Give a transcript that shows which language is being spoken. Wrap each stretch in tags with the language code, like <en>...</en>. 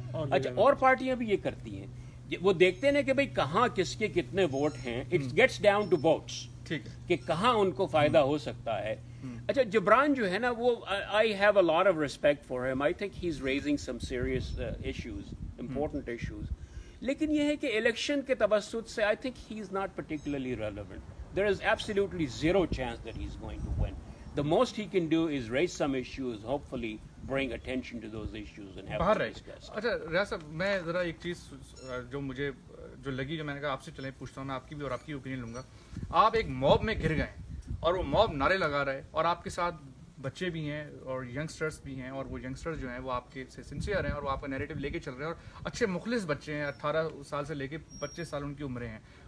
<ur>اچھا اور پارٹیاں بھی یہ کرتی ہیں, وہ دیکھتے ہیں کہ بھئی کہاں کس کے کتنے ووٹ ہیں,</ur> <en>it gets down to votes,</en> <ur>کہ کہاں ان کو فائدہ ہو سکتا ہے. اچھا جبران جو ہے نا وہ</ur> <en>I have a lot of respect for him, I think he is raising some serious issues, important issues,</en> <ur>لیکن یہ ہے کہ الیکشن کے توسط سے</ur> <en>I think he is not particularly relevant. There is absolutely zero chance that he is going to win. The most he can do is raise some issues, hopefully bring attention to those issues and have them discussed.</en> <ur>اچھا ریاض صاحب میں ذرا ایک چیز جو مجھے جو لگی, جو میں نے کہا آپ سے چلیں پوچھتا ہوں, میں آپ کی بھی اور آپ کی اوپینین لوں گا. آپ ایک موب میں گر گئے اور وہ موب نعرے لگا رہے, اور آپ کے ساتھ بچے بھی ہیں اور ینگسٹرز بھی ہیں, اور وہ ینگسٹرز جو ہیں وہ آپ کے سے سنسیئر ہیں اور وہ آپ کا نیریٹو لے کے چل رہے ہیں, اور اچھے مخلص بچے ہیں, 18 سال سے لے کے 25 سال ان کی عمریں ہیں.</ur>